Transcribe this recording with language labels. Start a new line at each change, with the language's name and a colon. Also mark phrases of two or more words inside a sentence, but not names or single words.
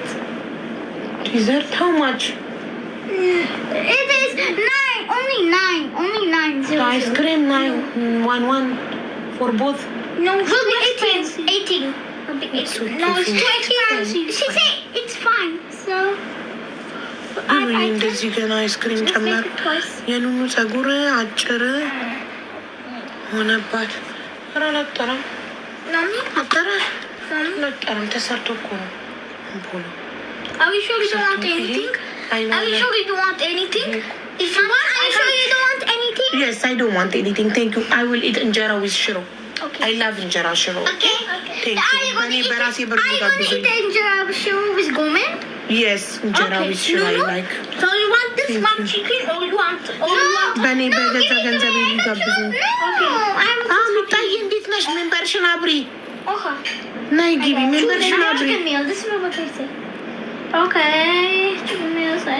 English: Dessert? How much? It is 9. Only 9. Only 9. The ice cream 9. 1 for both. No, it's too expensive. 18. It's so No, it's too expensive. expensive. She said it's fine. So
Amharic: እንደዚህ ገና አይስክሪም ጨመር። የኑኑ ጸጉር አጭር ሆነባት። ኧረ አላጠረም። አላጠረም። ተሰርቶ እኮ ነው።
English: Are we sure we don't want anything? I Are you sure you don't want anything? If you want, are you sure you don't want anything? Yes, I don't want anything. Thank you. I will eat injera with shiro. Okay. I love injera shiro. Okay. Thank Are you. you going to Bani eat
Amharic: berasi
English: it? Are you going to eat the injera shiro with gomen? Yes, injera with shiro I like. So you want this Thank one you. chicken or you want? Or you want?
Amharic: Bani በገዛ ገንዘብ ሊጋብዙ
English: Okay.
Amharic: ሚጣዬ እንዴት ነሽ? ሜምበርሽን አብሪ።
English: Okay.
Amharic: ናይ ግቢ ሜምበርሽን አብሪ።
English: Chicken meal. This is what I say. Okay. Chicken meal.